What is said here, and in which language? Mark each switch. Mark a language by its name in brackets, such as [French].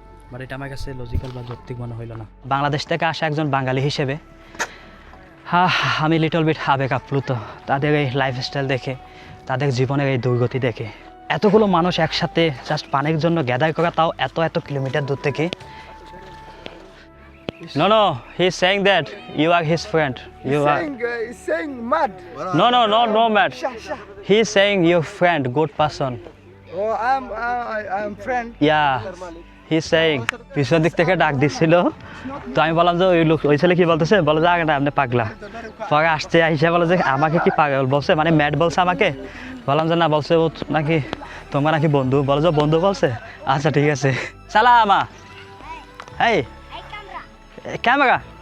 [Bangla] But এটা আমার কাছে লজিক্যাল বা যৌক্তিক মনে হইল না। বাংলাদেশ থেকে আসা একজন বাঙালি হিসেবে আমি লিটল বিট আবেগ আপ্লুত তাদের এই লাইফস্টাইল দেখে, তাদের জীবনের এই দুর্গতি দেখে। এতগুলো মানুষ একসাথে জাস্ট পানির জন্য গ্যাদার করা, তাও এত কিলোমিটার দূর থেকে। [English] No, he's saying that you are his friend. He's saying mad. No, mad. He's saying your friend, good person. Oh, I'm friend. Yeah, he's saying. [Bangla] পিছন দিক থেকে ডাক দিচ্ছিল, তো আমি বললাম যে ওই ছেলে কি বলতেছে, বলে যে আগে না আপনি পাগলা। পরে আসছে আইসা বলে যে আমাকে কি পাগল বলছে, মানে ম্যাড বলছে আমাকে। বললাম যে না, বলছে ও নাকি তোমার নাকি বন্ধু। বলে যে বন্ধু বলছে, আচ্ছা ঠিক আছে। [English] সালামা, hey, camera.